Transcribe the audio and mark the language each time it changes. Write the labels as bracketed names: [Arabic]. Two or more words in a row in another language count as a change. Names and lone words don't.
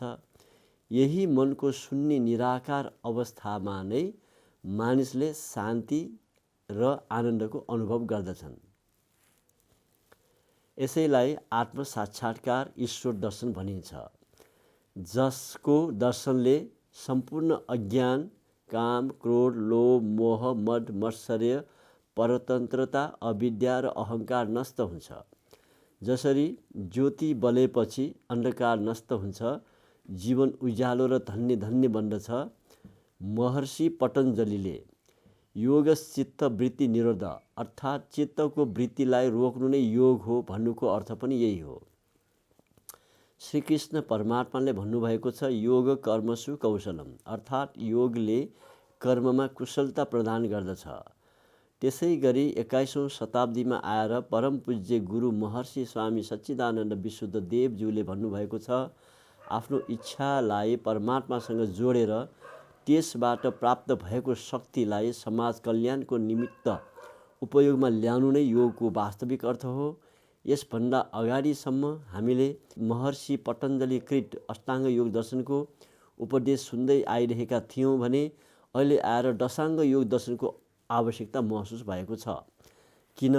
[Nepali] यही मनको शून्य निराकार अवस्थामा नै मानिसले शान्ति र आनन्दको अनुभव गर्दछन्। यसैलाई आत्मसाक्षात्कार, ईश्वर दर्शन भनिन्छ, जसको दर्शनले सम्पूर्ण अज्ञान, काम, क्रोध, लोभ, मोह, मद, मत्सर्य, परतन्त्रता, अविद्या र अहङ्कार नष्ट हुन्छ। जसरी ज्योति बलेपछि अन्धकार नष्ट हुन्छ, जीवन उज्यालो र धन्य धन्य बन्दछ। महर्षि पतञ्जलिले [Sanskrit] योगश्चित्त वृत्ति निरोध, [Nepali] अर्थात् चित्तको वृत्तिलाई रोक्नु नै योग हो भन्नुको अर्थ पनि यही हो। श्रीकृष्ण परमात्माले भन्नुभएको छ, [Sanskrit] योग कर्मसु कौशलम, [Nepali] अर्थात् योगले कर्ममा कुशलता प्रदान गर्दछ। त्यसै गरी 21औं शताब्दीमा आएर परम पूज्य गुरु महर्षि स्वामी सच्चिदानन्द विशुद्धदेवज्यूले भन्नुभएको छ, आफ्नो इच्छालाई परमात्मासँग जोडेर त्यसबाट प्राप्त भएको शक्तिलाई समाज कल्याणको निमित्त उपयोगमा ल्याउनु नै योगको वास्तविक अर्थ हो। यसभन्दा अगाडिसम्म हामीले महर्षि पतञ्जलिकृत अष्टाङ्ग योग दर्शनको उपदेश सुन्दै आइरहेका थियौँ भने अहिले आएर दशाङ्ग योग दर्शनको आवश्यकता महसुस भएको छ।